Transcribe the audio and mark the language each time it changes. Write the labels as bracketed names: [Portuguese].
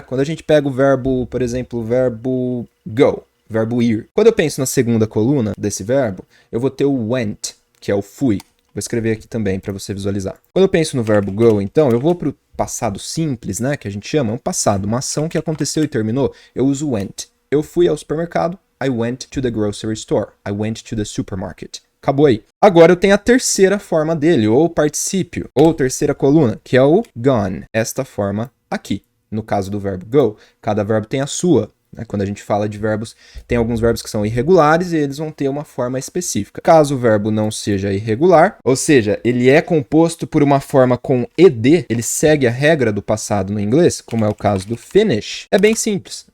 [Portuguese] Quando a gente pega o verbo, por exemplo, o verbo go, verbo ir. Quando eu penso na segunda coluna desse verbo, eu vou ter o went, que é o fui. Vou escrever aqui também para você visualizar. Quando eu penso no verbo go, então, eu vou para o passado simples, né? Que a gente chama, um passado, uma ação que aconteceu e terminou. Eu uso went. Eu fui ao supermercado. [English] I went to the grocery store. I went to the supermarket. [Portuguese] Acabou aí. Agora eu tenho a terceira forma dele, ou particípio, ou terceira coluna, que é o gone. Esta forma aqui. No caso do verbo go, cada verbo tem a sua. Quando a gente fala de verbos, tem alguns verbos que são irregulares e eles vão ter uma forma específica. Caso o verbo não seja irregular, ou seja, ele é composto por uma forma com ed, ele segue a regra do passado no inglês, como é o caso do finish, é bem simples.